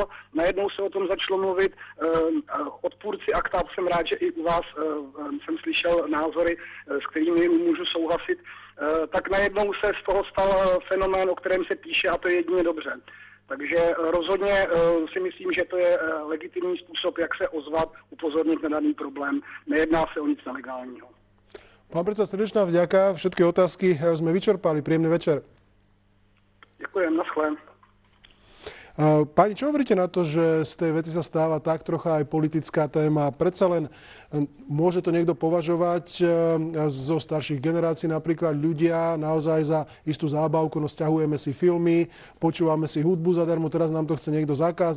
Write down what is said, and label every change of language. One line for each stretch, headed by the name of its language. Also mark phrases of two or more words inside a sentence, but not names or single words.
Czech: Najednou se o tom začalo mluvit odpůrci akta, jsem rád, že i u vás jsem slyšel názory, s kterými můžu souhlasit, tak najednou se z toho stal fenomén, o kterém se píše a to je jedině dobře. Takže rozhodně si myslím, že to je legitimní způsob, jak se ozvat, upozornit na daný problém. Nejedná se o nic nelegálního.
Slovak: Pán predseda, srdečná vďaka. Všetky otázky sme vyčerpali. Príjemný večer. Ďakujem, naschle. Pani, čo hovoríte na to, že z tej veci sa stáva tak trocha aj politická téma? Predsa len môže to niekto považovať zo starších generácií, napríklad ľudia naozaj za istú zábavku, no sťahujeme si filmy, počúvame si hudbu zadarmo, teraz nám to chce niekto zakázať.